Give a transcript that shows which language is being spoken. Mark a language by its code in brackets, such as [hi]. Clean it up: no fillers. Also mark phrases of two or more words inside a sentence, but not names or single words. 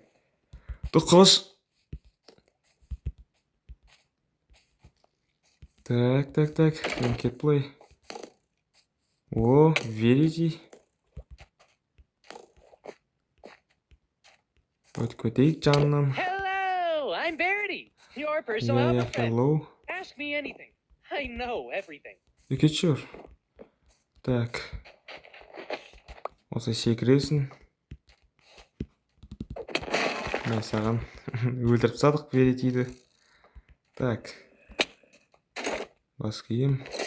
[kk] Қаш. Так. Мен кетіп былай. Верити. Өтіп кетейік жанынан. [en] Hello, I'm Verity. Your personal helper friend. Hello. Ask me anything. I know everything. [kk] Кетші жүр. Так. Осы секіресің. Мен саған өлтіріп тастадық Веритиді. Так. Бас киім.